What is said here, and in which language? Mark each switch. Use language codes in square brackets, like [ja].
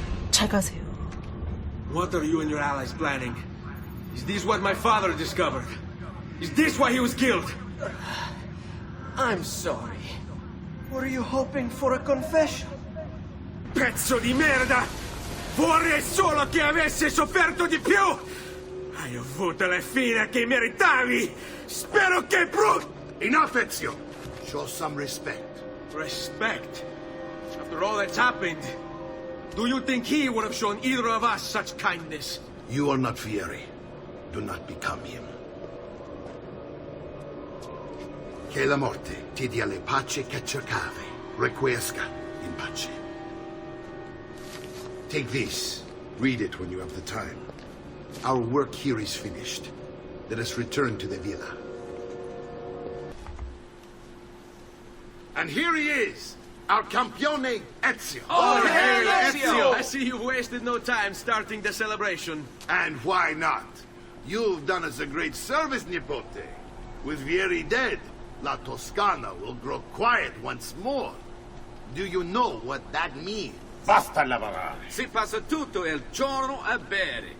[en] 잘 가세요. What are you and your allies planning? Is this what my father discovered? Is this why he was killed? I'm sorry. Were you hoping for a confession? [it] Pezzo di merda! Vorrei solo che avesse sofferto di più! Hai avuto la fine che meritavi! Spero che [en] Enough, Ezio! Show some respect. Respect? After all that's happened, Do you think he would have shown either of us such kindness? You are not Fieri. Do not become him. [it] Che la morte ti dia le pace che cercavi. [la] Requiesca in pace. [en] Take this. Read it when you have the time. Our work here is finished. Let us return to the villa. And here he is, our campione Ezio. Oh, hey, Ezio! I see you've wasted no time starting the celebration. And why not? You've done us a great service, Nipote. With Vieri dead, La Toscana will grow quiet once more. Do you know what that means? [it] Basta lavorare. Si passa tutto il giorno a bere.